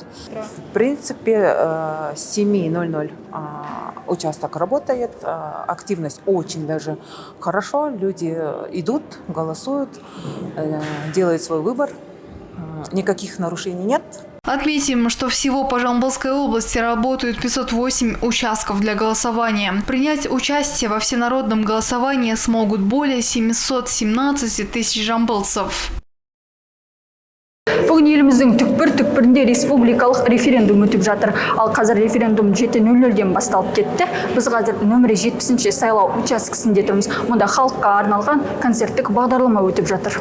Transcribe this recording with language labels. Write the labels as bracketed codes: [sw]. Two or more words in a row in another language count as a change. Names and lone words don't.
[ru] В принципе, с 7:00 участок работает, активность очень даже хорошо, люди идут, голосуют, делают свой выбор, никаких нарушений нет. Отметим, что всего по Жамбылской области работают 508 участков для голосования. Принять участие во всенародном голосовании смогут более 717 тысяч жамбылцев. [kk] Бүгін еліміздің түкпір-түкпірінде республикалық референдум өтіп жатыр. Ал қазір референдум 7:00-ден басталып кетті. Біз қазір нөмірі 70-ші сайлау учаскесінде тұрмыз. Мұнда халыққа арналған концерттік бағдарлама өтіп жатыр.